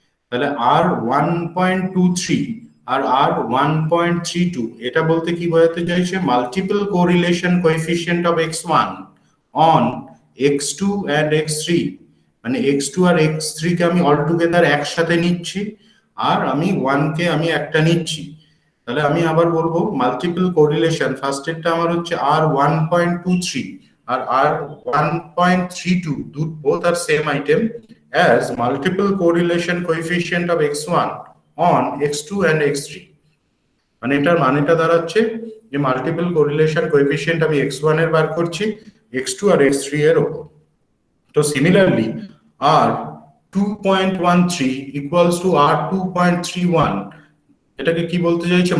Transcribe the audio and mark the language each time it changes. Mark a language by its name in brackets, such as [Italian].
[Bangla] তাহলে R1.23 আর R1.32 এটা বলতে কি বোঝাতে চাইছে? [English] multiple correlation coefficient of x1 on x2 and x3, [Bangla] মানে x2 আর x3 কে আমি অল টুগেদার একসাথে নিচ্ছি, আর আমি 1 কে আমি একটা নিচ্ছি। তাহলে আমি আবার বলবো মাল্টিপল কোরিলেশন, ফার্স্ট এরটা আমার হচ্ছে R1.23 আর R1.32, [English] both are same item, as multiple correlation coefficient of x1 on x2 and x3। [Bangla] মানে এটার মানেটা দাঁড়াচ্ছে যে মাল্টিপল কোরিলেশন কোএফিসিয়েন্ট আমি x1 এর বার করছি x2 আর x3 এর উপর। তো similarly R2.13 [English] equals to [Bangla] R2.31, এটাকে কি বলতে চাইছে?